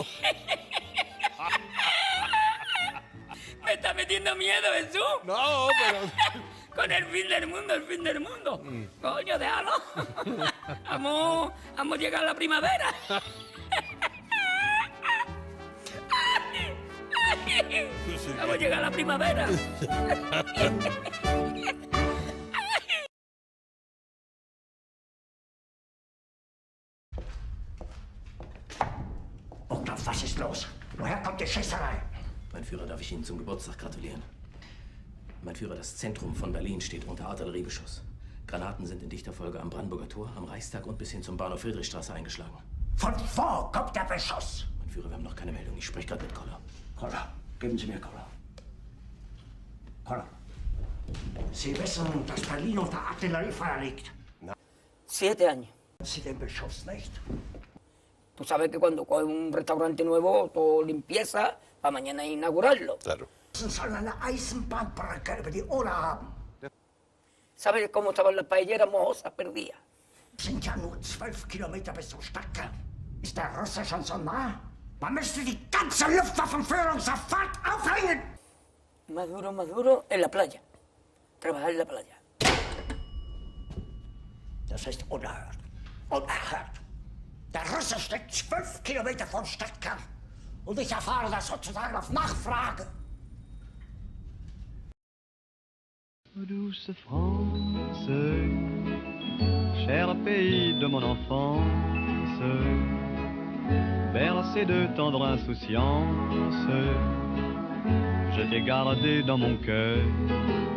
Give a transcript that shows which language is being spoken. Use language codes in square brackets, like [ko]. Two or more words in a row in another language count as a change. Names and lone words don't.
[es] Me está metiendo miedo, Jesús. No, pero. Con el fin del mundo, el fin del mundo. Coño, déjalo. Vamos a llegar a la primavera. Vamos a llegar a la primavera. [de] Otto, was ist los? Woher kommt die Schießerei? Mein Führer, darf ich Ihnen zum Geburtstag gratulieren? Mein Führer, das Zentrum von Berlin steht unter Artilleriebeschuss. Granaten sind in dichter Folge am Brandenburger Tor, am Reichstag und bis hin zum Bahnhof Friedrichstraße eingeschlagen. Von wo kommt der Beschuss? Mein Führer, wir haben noch keine Meldung. Ich spreche gerade mit Koller. Koller, geben Sie mir Koller. Koller. Sie wissen, dass Berlin unter Artilleriefeuer liegt. [es] 7 años. [de] Sie den Beschuss nicht? [es] Tú sabes que cuando coges un restaurante nuevo, todo limpieza, para mañana inaugurarlo. Claro. [de] Sie sollen eine Eisenbahnbrücke über die Oder haben. [es] ¿Sabes cómo estaban las paelleras mojosas perdidas? [de] Sind ja nur 12 Kilometer bis zum Stadtkern. Ist der Russe schon so nah? Man müsste die ganze Luftwaffenführung sofort aufhängen! [es] Maduro, en la playa. Trabajar en la playa. [de] Das ist unerhört. Unerhört. Der Russe steht 12 Kilometer vom Stadtkern. Und ich erfahre das sozusagen auf Nachfrage. [fr] Douce France, cher pays de mon enfance, bercé de tendre insouciance, je t'ai gardé dans mon cœur